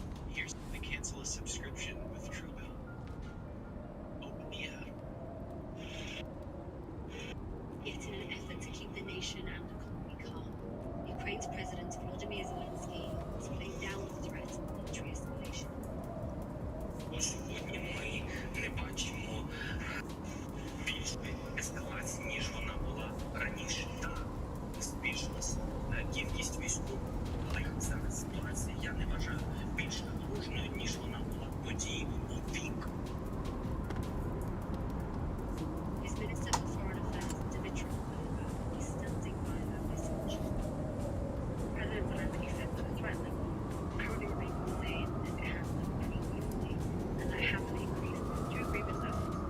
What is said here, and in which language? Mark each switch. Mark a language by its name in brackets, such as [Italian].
[English] Here's how to cancel a subscription with CHROMA. Open the app. Yet in an effort to keep the nation and economy calm, Ukraine's President Volodymyr Zelensky has played down the threat of military escalation. [Ukrainian] Сьогодні ми не бачимо більшої ескалації, ніж вона була раніше. Так, збільшилася кількість військових, але зараз ситуація, я не вважаю, більш напруженою, ніж вона була тоді у рік. [English] His Minister for Foreign Affairs, Dmitry Kuleba, is standing by that message. President Zelensky said that the threat level currently remains the same as it has done previously, and that it hasn't increased. Do you agree with that?